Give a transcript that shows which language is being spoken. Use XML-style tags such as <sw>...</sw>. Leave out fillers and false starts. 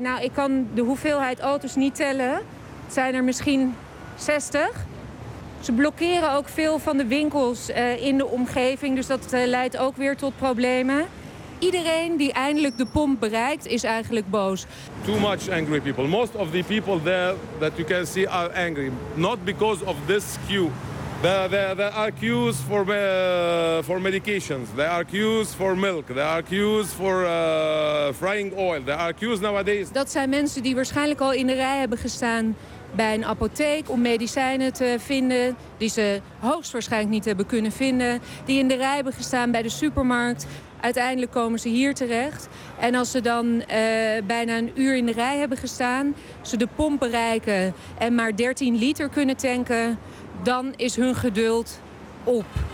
<nl>Nou, ik kan de hoeveelheid auto's niet tellen. Het zijn er misschien 60. Ze blokkeren ook veel van de winkels in de omgeving. Dus dat leidt ook weer tot problemen. Iedereen die eindelijk de pomp bereikt, is eigenlijk boos.</nl> <en>Too much angry people. Most of the people there that you can see are angry. Not because of this queue. There are queues for medications. There are queues for milk. There are queues for frying oil. There are queues nowadays.</en> <nl>Dat zijn mensen die waarschijnlijk al in de rij hebben gestaan bij een apotheek om medicijnen te vinden die ze hoogstwaarschijnlijk niet hebben kunnen vinden. Die in de rij hebben gestaan bij de supermarkt. Uiteindelijk komen ze hier terecht. En als ze dan bijna een uur in de rij hebben gestaan, ze de pomp bereiken en maar 13 liter kunnen tanken, dan is hun geduld op.</nl>